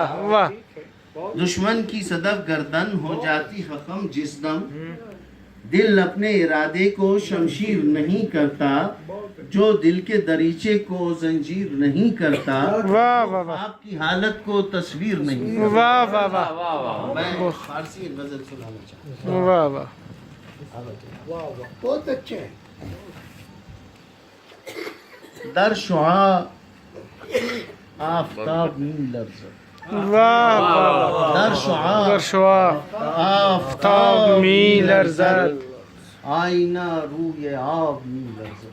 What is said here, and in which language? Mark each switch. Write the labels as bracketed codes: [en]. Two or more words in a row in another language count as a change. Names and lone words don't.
[ur] دشمن کی صدف گردن ہو جاتی ہے خم جس دم، دل اپنے ارادے کو شمشیر نہیں کرتا، جو دل کے دریچے کو زنجیر نہیں کرتا، آپ کی حالت کو تصویر نہیں کرتا۔ میں فارسی غزل سنانا چاہتا ہوں، بہت اچھے ہیں۔ [fa] در شعاع آفتاب می لرزد، در شعاع آفتاب می لرزد، آینه روی آب می‌لرزد.